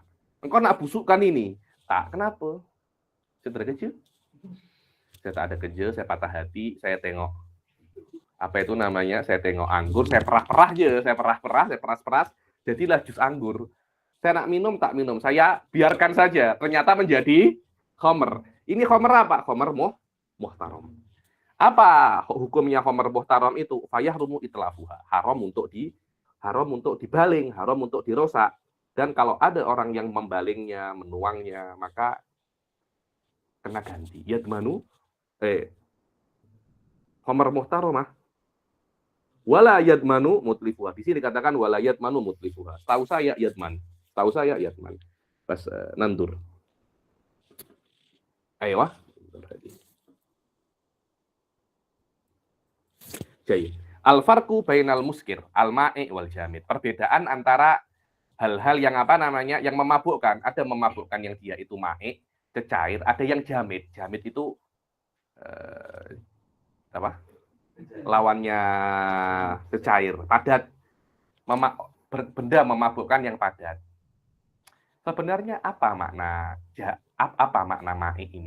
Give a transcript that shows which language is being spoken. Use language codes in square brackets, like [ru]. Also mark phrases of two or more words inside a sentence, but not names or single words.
[ms] Engkau nak busukkan ini? Tak. Kenapa? Saya kerja. Saya tak ada kerja, saya patah hati, saya tengok. Apa itu namanya? Saya tengok anggur, saya perah-perah aja. Saya perah-perah, saya peras-peras. Jadilah jus anggur. Saya nak minum, tak minum. Saya biarkan saja. Ternyata menjadi khamr. Ini khamr apa? [ar] خمر محترم. [ms] Apa hukumnya [ar] خمر محترم [ms] itu? [ar] فيحرم إتلافها. [ms] Haram untuk dibaling, haram untuk dirosak. Dan kalau ada orang yang membalingnya, menuangnya, maka kena ganti. [ar] يضمن، خمر محترمة. ولا يضمن متلفها. [ms] Di sini dikatakan [ar] ولا يضمن متلفها. [ms] Tahu saya yadman. Pas nandur. Ayo. [ar] Jadi, الفرق بين المسكر، المائع والجامد. [ms] Perbedaan antara hal-hal yang yang memabukkan. Ada memabukkan yang dia itu ma'i, cecair, ada yang jamid. Jamid itu lawannya cecair, padat. Benda memabukkan yang padat. Sebenarnya apa makna ma'i ini?